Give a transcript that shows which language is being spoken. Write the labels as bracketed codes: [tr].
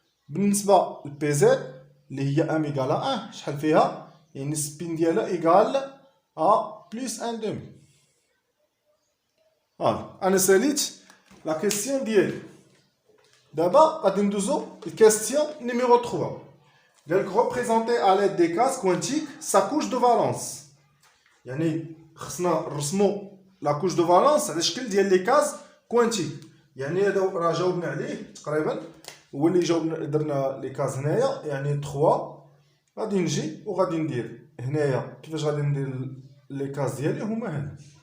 [ar] بالنسبه لبي زد اللي هي ام ايكال 1 شحال فيها؟ يعني السبين ديالها ايكال ا بلس ان دومي. انا ساليت لا كيسيون ديالي. دابا غادي ندوزو الكيستيون نيميرو 3. قالك [fr] représenter à l'aide des cases quantiques sa couche de valence. [ar] يعني خصنا نرسمو [fr] لا كوش دو فالونس [ar] على شكل ديال لي كاز كوانتيك. يعني هذا راه جاوبنا عليه تقريبا، هو اللي جاوبنا درنا لي كاز هنايا يعني 3. غادي نجي وغادي ندير هنايا كيفاش غادي ندير لي كاز ديالي هما هنا.